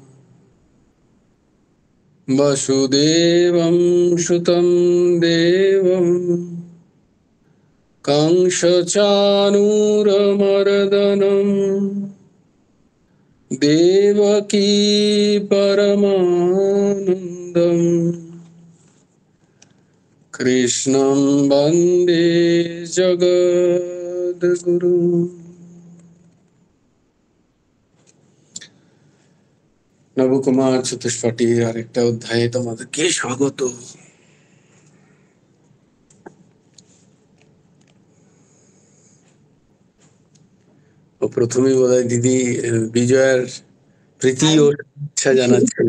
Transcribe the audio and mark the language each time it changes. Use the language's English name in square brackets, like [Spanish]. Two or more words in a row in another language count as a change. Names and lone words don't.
[Sanskrit] वसुदेवं सुतं देवं कंसचाणूरमर्दनं देवकी परमानन्दं कृष्णं वन्दे जगद्गुरुम्। [Bangla] নবকুমার চতুষ্পটির আরেকটা অধ্যায়ে তোমাদেরকে স্বাগত। ও প্রথমেই বোধহয় দিদি বিজয়ার প্রীতি ও ইচ্ছা জানাচ্ছিল।